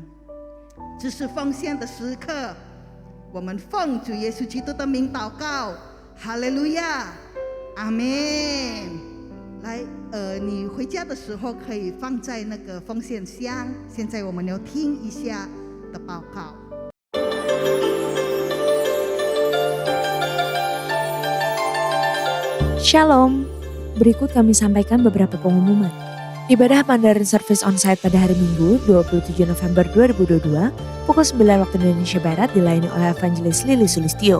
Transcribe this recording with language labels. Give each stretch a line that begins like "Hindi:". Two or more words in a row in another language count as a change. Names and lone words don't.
Chinese: 这是奉献的时刻，我们奉主耶稣基督的名祷告，哈利路亚，阿们。来，你回家的时候可以放在那个奉献箱。现在我们要听一下的报告。
Indonesian: Shalom, berikut kami sampaikan beberapa pengumuman. Ibadah
English: Mandarin Service Onsite
Indonesian: pada hari Minggu 27 November 2022 pukul 9 waktu Indonesia Barat dilayani oleh Evangelis Lili Sulistyo.